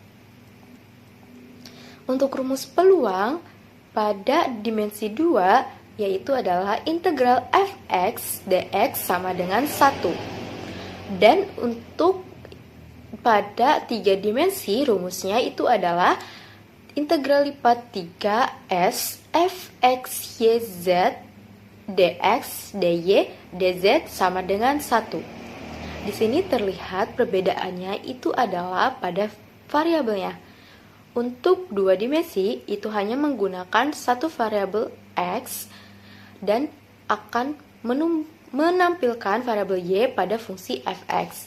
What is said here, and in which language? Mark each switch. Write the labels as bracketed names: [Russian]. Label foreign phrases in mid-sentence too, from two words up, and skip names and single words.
[Indonesian] Untuk rumus peluang, pada dimensi 2, yaitu adalah integral fx dx sama dengan 1. Dan untuk pada 3 dimensi rumusnya itu adalah integral lipat 3s fx yz dx dy dz sama dengan 1. Di sini terlihat perbedaannya itu adalah pada variabelnya. Untuk 2 dimensi itu hanya menggunakan satu variabel x dan akan menampilkan variabel y pada fungsi fx.